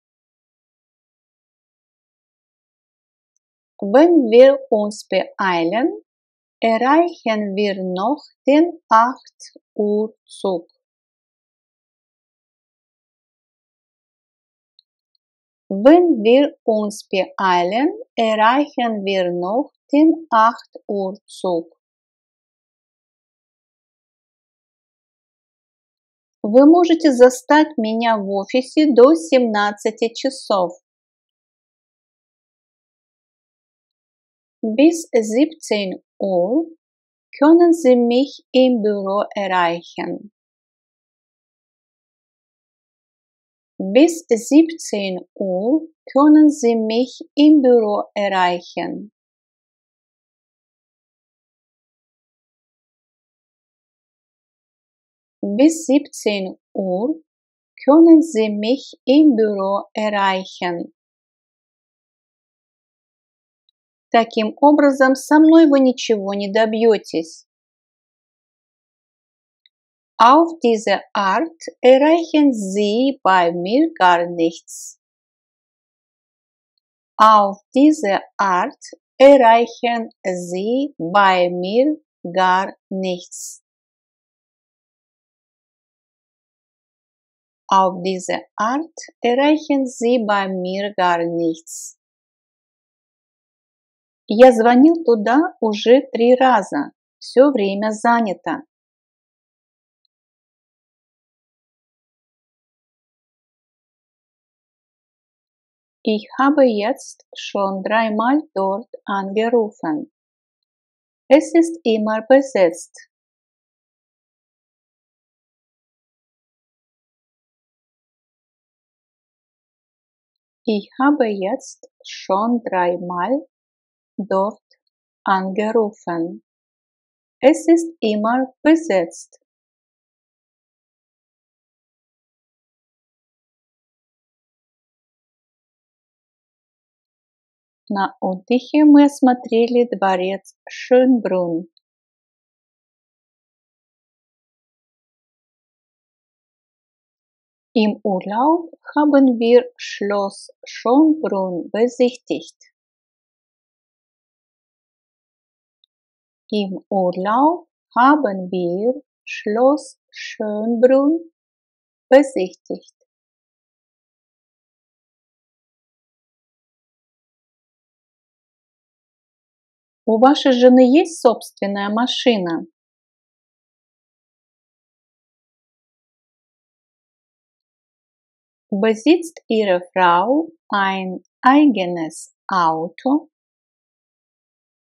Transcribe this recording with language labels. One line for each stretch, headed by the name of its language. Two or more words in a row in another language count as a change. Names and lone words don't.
German: Wenn wir uns beeilen, erreichen wir noch den 8 Uhr Zug. Wenn wir uns beeilen, erreichen wir noch den 8 Uhr Zug.
Russian: Вы можете застать меня в офисе до 17 часов.
German: Bis 17 Uhr können Sie mich im Büro erreichen. Bis 17 Uhr können Sie mich im Büro erreichen. Bis 17 Uhr können Sie mich im Büro erreichen.
Russian: Таким образом, со мной вы ничего не добьетесь.
German: Auf diese Art erreichen Sie bei mir gar nichts. Auf diese Art erreichen Sie bei mir gar nichts. Auf diese Art erreichen Sie bei mir gar nichts.
Russian: Я звонил туда уже 3 раза. Все время занято.
German: Ich habe jetzt schon 3-mal dort angerufen. Es ist immer besetzt. Ich habe jetzt schon 3-mal dort angerufen. Es ist immer besetzt.
Russian: На отдыхе мы осмотрели дворец Schönbrunn.
German: Im Urlaub haben wir Schloss Schönbrunn besichtigt. Im Urlaub haben wir Schloss Schönbrunn besichtigt.
Russian: У вашей жены есть собственная машина?
German: Besitzt Ihre Frau ein eigenes Auto?